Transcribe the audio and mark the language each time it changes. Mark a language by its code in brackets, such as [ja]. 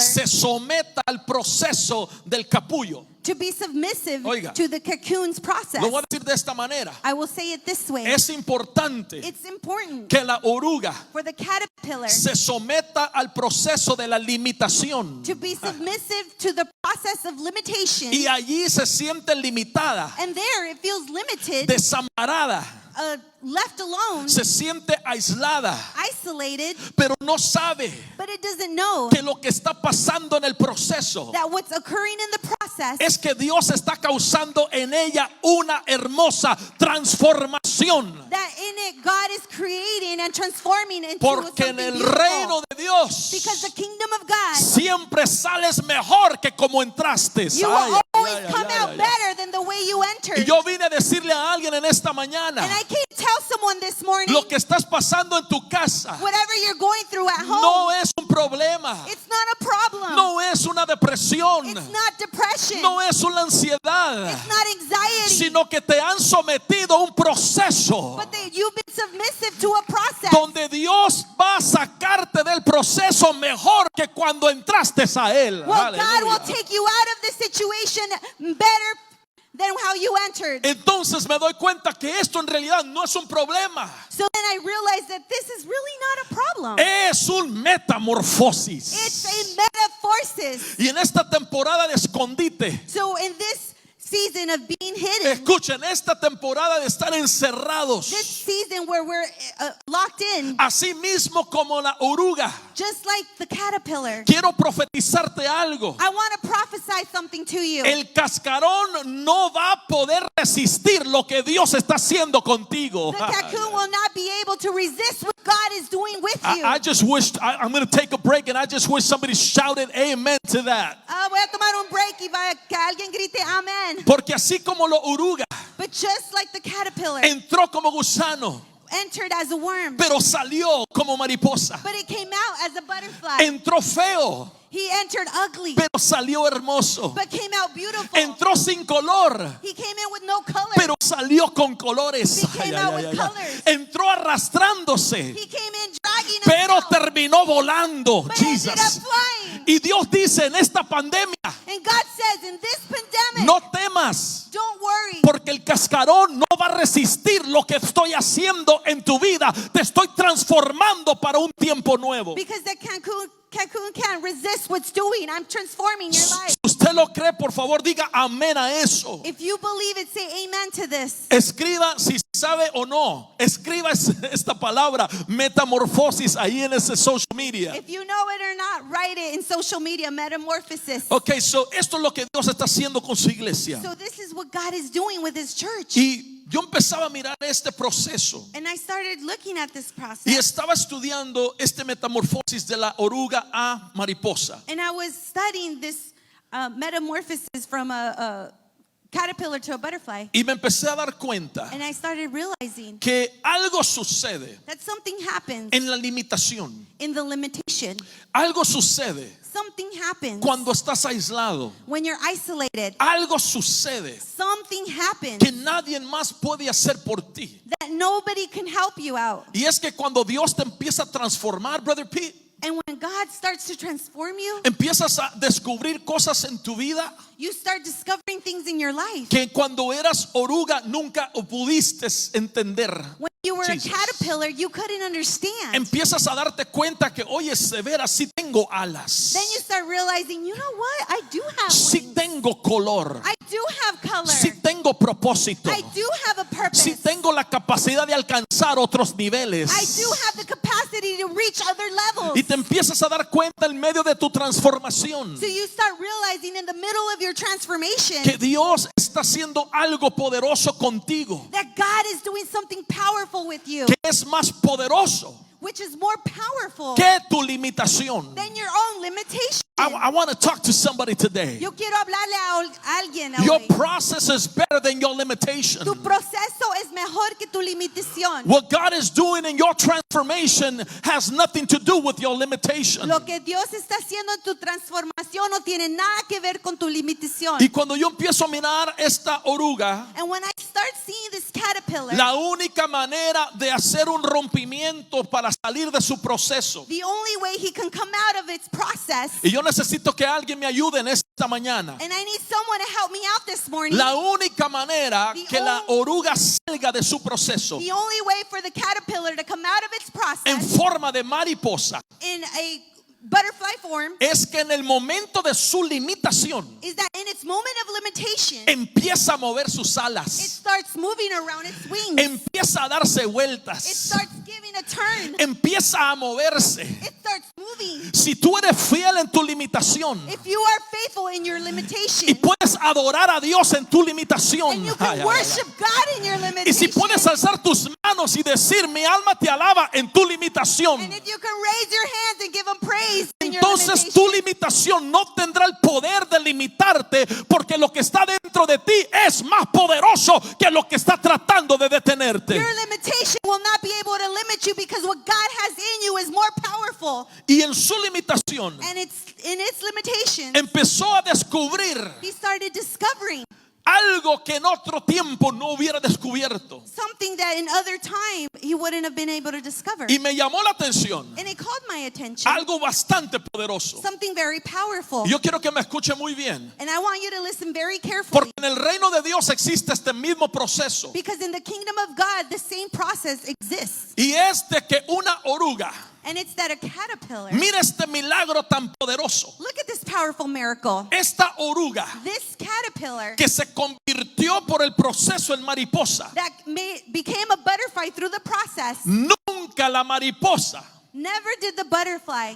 [es] se someta al proceso del capullo. [en] to be submissive [es] Oiga. [en] to the cocoon's process. [es] Lo voy a decir de esta manera. [en] I will say it this way. [es] Es importante [en] It's important [es] que la oruga [en] for the caterpillar [es] se someta al proceso de la limitación. [en] to be submissive to the process of limitation. [es] Y allí se siente limitada, [en] And there it feels limited, [es] desamparada, [en] left alone, [es] se siente aislada, [en] isolated, [es] pero no sabe [en] but it doesn't know [es] que lo que está pasando en el proceso [en] that what's occurring in the process [es] es que Dios está causando en ella una hermosa transformación. [en] that in it God is creating and transforming into [es] Porque en [en] something [es] el [en] beautiful. [es] reino de Dios [en] Because the kingdom of God, [es] siempre sales mejor que como entraste. [en] you will Ay, always ay, ay, come ay, out ay, ay. better than the way you [es] Y [en] entered. [es] yo vine a decirle a alguien en esta mañana, [en] And I can't tell someone this morning, [es] lo que estás pasando en tu casa [en] whatever you're going through at home, [es] no es un problema, [en] it's not a problem. [es] no es una depresión, [en] It's not depression. [es] no es una ansiedad, [en] It's not anxiety. [es] sino que te han sometido a un proceso [en] But you've been submissive to a process [es] donde Dios va a sacarte del proceso mejor que cuando entraste a Él. [en] well, God [es] Aleluya. [en] will take you out of the situation better than how you entered. [es] Entonces me doy cuenta que esto en realidad no es un problema, [en] So then I realized that this is really not a problem. [es] es un metamorfosis. [en] It's a metamorphosis. [es] Y en esta temporada de escondite, [en] So in this season of being hidden, [es] escuchen, esta temporada de estar encerrados, [en] this season where we're locked in, [es] así mismo como la oruga, [en] just like the caterpillar, [es] quiero profetizarte algo. [en] I want to prophesy something to you. [es] El cascarón no va a poder resistir lo que Dios está haciendo contigo. [en] The cocoon will not be able to resist what God is doing with you. I just wished, I'm going to take a break and I just wish somebody shouted amen to that. [es] Voy a tomar un break y que alguien grite amén. Porque así como la oruga [en] But just like the caterpillar [es] entró como gusano, [en] entered as a worm, [es] pero salió como mariposa. [en] but it came out as a butterfly. [es] Entró feo, [en] He entered ugly, [es] pero salió hermoso. [en] but came out beautiful. [es] Entró sin color, [en] He came in with no color. [es] pero salió con colores. [en] He came out with colors. [es] Entró arrastrándose, [en] He came in dragging [es] pero [en] himself, [es] terminó volando. [en] but ended up Jesus. flying. [es] Y Dios dice en esta pandemia, [en] And God says, in this pandemic, [es] no temas, [en] don't worry, [es] porque el cascarón no va a resistir lo que estoy haciendo en tu vida. Te estoy transformando para un tiempo nuevo. [en] because the cocoon can't resist what's doing. I'm transforming your life. [es] Si usted lo cree, por favor, diga amén a eso. [en] If you believe it, say amen to this. [es] Escriba, si sabe o no, escriba esta palabra metamorfosis ahí en ese social media. [en] If you know it or not, write it in social media, metamorphosis. Ok, so [es] esto es lo que Dios está haciendo con su iglesia. [en] So this is what God is doing with his church. [es] Y yo empezaba a mirar este proceso [en] And I started looking at this process. [es] y estaba estudiando este metamorfosis de la oruga a mariposa. [en] And I was studying this metamorphosis from a caterpillar to a butterfly. [es] Y me empecé a dar cuenta [en] And I started realizing [es] que algo sucede [en] that something happens [es] en la limitación. [en] in the limitation. [es] Algo sucede [en] Something happens [es] cuando estás aislado. [en] when you're isolated. [es] Algo sucede [en] Something happens [es] que nadie más puede hacer por ti. [en] that nobody can help you out. [es] Y es que cuando Dios te empieza a transformar, Brother Pete, [en] And when God starts to transform you, [es] empiezas a descubrir cosas en tu vida [en] you start discovering things in your life. [es] que cuando eras oruga nunca pudiste entender. [en] When you were Jesus. a caterpillar, you couldn't understand. [es] Empiezas a darte cuenta que, oye, Severa, sí tengo alas, [en] Then you start realizing, you know what? I do have [es] sí [en] wings. [es] tengo color, [en] I do have color. [es] sí tengo propósito, [en] I do have a purpose. [es] sí tengo la capacidad de alcanzar otros niveles. [en] I do have the capacity to reach other levels. [es] Y te empiezas a dar cuenta en medio de tu transformación [en] So you start realizing in the middle of your transformation [es] que Dios está haciendo algo poderoso contigo, [en] that God is doing something powerful with you, [es] que es más poderoso [en] which is more powerful [es] que tu limitación. [en] than your own limitation. I want to talk to somebody today. [es] Yo quiero hablarle a alguien [en] Your [es] hoy. [en] process is better than your limitation. [es] Tu proceso es mejor que tu limitación. [en] What God is doing in your transformation has nothing to do with your limitation. [es] Lo que Dios está haciendo en tu transformación no tiene nada que ver con tu limitación. Y cuando yo empiezo a mirar esta oruga, [en] And when I start seeing this caterpillar, [es] la única manera de hacer un rompimiento para salir de su proceso, [en] the only way he can come out of its process, [es] y yo necesito que alguien me ayude en esta mañana, [en] and I need someone to help me out this morning. [es] la única manera que la oruga salga de su proceso [en] The only way for the caterpillar to come out of its [es] en [en] process [es] forma de mariposa [en] in a butterfly form [es] es que en el momento de su limitación [en] is that in its moment of limitation, [es] empieza a mover sus [en] it [es] alas, [en] starts moving around its wings. [es] empieza a darse [en] It [es] vueltas, [en] starts giving a turn. [es] empieza a moverse. [en] It starts moving. [es] Si tú eres fiel en tu limitación [en] If you are faithful in your [es] y [en] limitation, [es] puedes adorar a Dios en tu limitación, [en] and you can worship God in your [es] y si [en] limitation, [es] puedes alzar tus manos y decir mi alma te alaba en tu limitación, [en] and if you can raise your hands and give Him praise in your [es] entonces [en] limitation, [es] tu limitación no tendrá el poder de limitarte, porque lo que está dentro de ti es más poderoso que lo que está tratando de detenerte. [en] your limitation will not be able to limit you, because what God has in you is more powerful. [es] Y en su limitación [en] And it's in its limitations, [es] empezó a descubrir [en] he started discovering [es] algo que en otro tiempo no hubiera descubierto. [en] something that in other time he wouldn't have been able to discover. [es] Y me llamó la atención [en] And it caught my attention. [es] algo bastante poderoso. [en] Something very powerful. [es] Yo quiero que me escuche muy bien, [en] And I want you to listen very carefully. [es] porque en el reino de Dios existe este mismo proceso, [en] Because in the kingdom of God, the same process exists. [es] y es de que una oruga, [en] And it's that a caterpillar. [es] mira este milagro tan poderoso, [en] Look at this powerful miracle. [es] esta oruga [en] This caterpillar [es] que se convirtió por el proceso en mariposa, [en] that became a butterfly through the process, [es] nunca la mariposa [en] never did the butterfly.